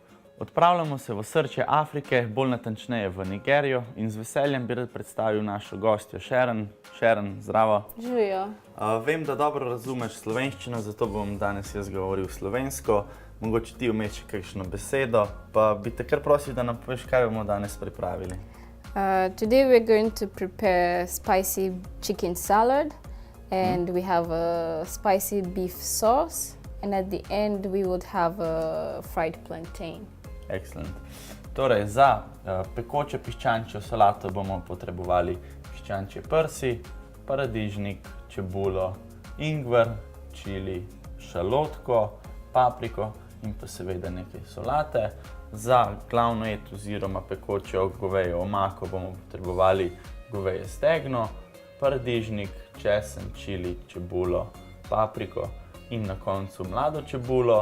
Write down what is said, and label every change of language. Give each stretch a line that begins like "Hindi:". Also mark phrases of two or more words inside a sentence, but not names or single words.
Slovenian: Odpravljamo se v osrčje Afrike, bolj natančneje v Nigerijo in z veseljem bi rad predstavil našo gostjo Sharon. Sharon, zdravo. Živijo. Vem, da dobro razumeš slovenščino, zato bom danes jaz govoril slovensko. Mogoče ti vmes še kakšno besedo, pa bi te kar prosil, da nam poveš, kaj bomo danes pripravili.
English: Today we're going to prepare spicy chicken salad and we have a spicy beef sauce and at the end we would have a fried plantain. Excellent.
Slovenian: Torej, za pekoče piščančjo solato bomo potrebovali piščančje prsi, paradižnik, čebulo, ingver, čili, šalotko, papriko in pa seveda nekaj solate. Za glavno jed oziroma pekočjo govejo omako bomo potrebovali goveje stegno, paradižnik, česen, čili, čebulo, papriko in na koncu mlado čebulo.